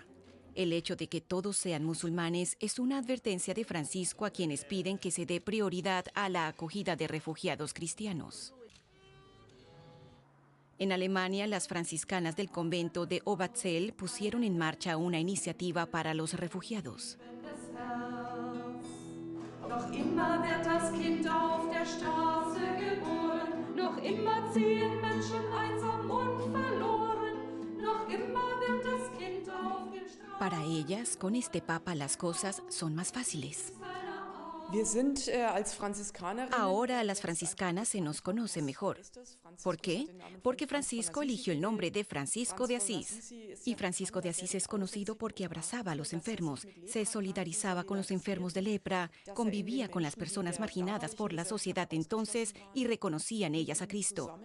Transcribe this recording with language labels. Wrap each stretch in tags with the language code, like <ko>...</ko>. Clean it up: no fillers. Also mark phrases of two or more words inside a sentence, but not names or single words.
<es>El hecho de que todos sean musulmanes es una advertencia de Francisco a quienes piden que se dé prioridad a la acogida de refugiados cristianos. En Alemania, las franciscanas del convento de Obertzell pusieron en marcha una iniciativa para los refugiados.</es> <de>Noch immer wird das Kind auf der Straße geboren, noch immer ziehen Menschen einsam und verloren, noch immer wird das Kind auf den Straßen.</de> <es>Para ellas, con este Papa las cosas son más fáciles. Ahora a las franciscanas se nos conoce mejor. ¿Por qué? Porque Francisco eligió el nombre de Francisco de Asís. Y Francisco de Asís es conocido porque abrazaba a los enfermos, se solidarizaba con los enfermos de lepra, convivía con las personas marginadas por la sociedad entonces y reconocía en ellas a Cristo.</es>